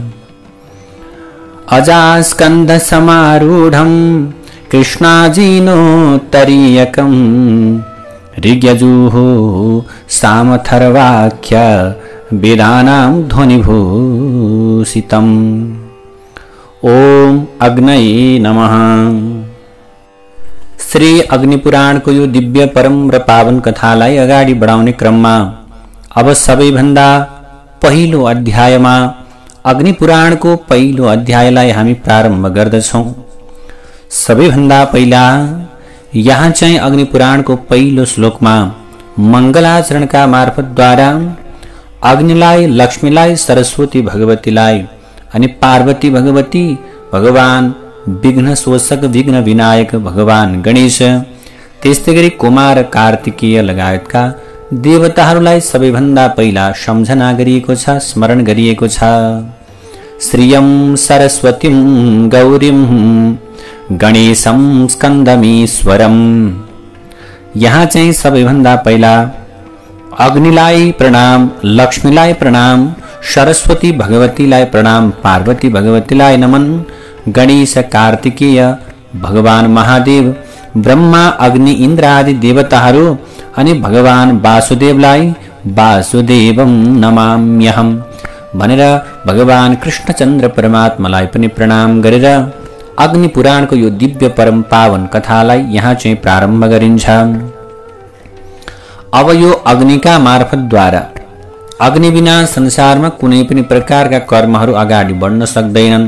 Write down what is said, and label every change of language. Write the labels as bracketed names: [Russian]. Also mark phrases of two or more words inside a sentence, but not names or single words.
[Sanskrit] अजास्कन्धसमारूढं कृष्णाजीनोत्तरीयकं ऋग्यजुः सामथर्वाख्य वेदानां ध्वनिभूषितम्। ओम अग्नये नमः। [Nepali] श्री अग्निपुराणको यो दिव्य परम र पावन कथालाई अगाडि बढाउने क्रममा अब सबैभन्दा पहिलो अध्यायमा अग्निपुराणको पहिलो अध्यायलाई हामी प्रारम्भ गर्दछौँ। सबैभन्दा पहिला यहाँ चाहिँ अग्निपुराणको पहिलो श्लोकमा मङ्गलाचरणका मार्फतद्वारा अग्निलाई, लक्ष्मीलाई, सरस्वती भगवतीलाई अनि पार्वती भगवती, भगवान विघ्न शोषक विघ्न विनायक भगवान गणेश, त्यस्तै गरी कुमार कार्तिकेय लगायतका देवताहरूलाई सबैभन्दा पहिला सम्झना गरिएको छ, स्मरण गरिएको छ। [Sanskrit] श्रियं सरस्वतीं गौरीं गणेशं स्कन्दमीश्वरम्। [Nepali] यहाँ चाहिँ सबैभन्दा पहिला अग्निलाई प्रणाम, लक्ष्मीलाई प्रणाम, सरस्वती भगवतीलाई प्रणाम, पार्वती भगवतीलाई नमन, गणेश कार्तिकेय भगवान महादेव, ब्रह्मा अग्नि इन्द्र आदि देवताहरू अनि भगवान वासुदेवलाई [Sanskrit] वासुदेवं नमाम्यहम् [Nepali] भनेर भगवान कृष्णचन्द्र परमात्मालाई पनि प्रणाम गरेर अग्निपुराणको यो दिव्य परम पावन कथालाई यहाँ चाहिँ प्रारम्भ गरिन्छ। अब यो अग्निका मार्फतद्वारा अग्नि बिना संसारमा कुनै पनि प्रकारका कर्महरू अगाडि बढ्न सक्दैनन्।